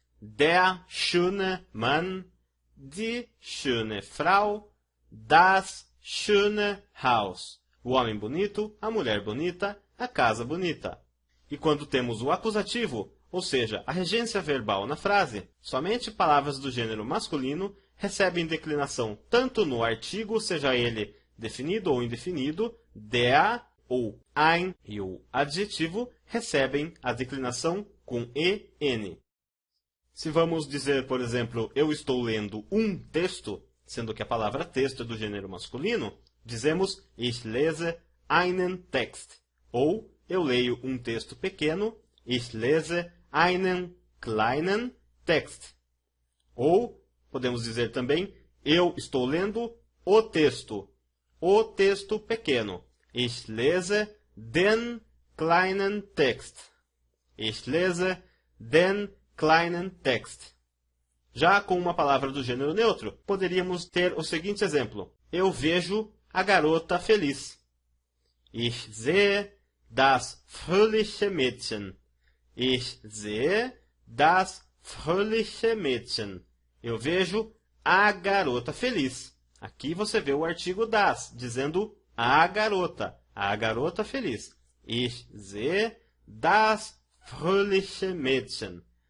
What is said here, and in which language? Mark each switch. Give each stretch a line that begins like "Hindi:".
German: Der schöne Mann, die schöne Frau, das schöne Haus.
Portuguese: O homem bonito, a mulher bonita, a casa bonita. E quando temos o acusativo, ou seja, a regência verbal na frase, somente palavras do gênero masculino recebem declinação tanto no artigo, seja ele definido ou indefinido, der ou ein, e o adjetivo recebem a declinação com EN. Se vamos dizer, por exemplo, eu estou lendo um texto, sendo que a palavra texto é do gênero masculino, dizemos
German: ich lese einen Text.
Portuguese: Ou eu leio um texto pequeno,
German: ich lese einen kleinen Text.
Portuguese: Ou podemos dizer também, eu estou lendo o texto pequeno.
German: Ich lese den kleinen Text. Ich lese den kleinen Text.
Portuguese: Já com uma palavra do gênero neutro, poderíamos ter o seguinte exemplo. Eu vejo a garota feliz.
German: Ich sehe das fröhliche Mädchen. Ich sehe das fröhliche Mädchen.
Portuguese: Eu vejo a garota feliz. Aqui você vê o artigo das, dizendo a garota feliz.
German: Ich sehe das fröhliche Mädchen.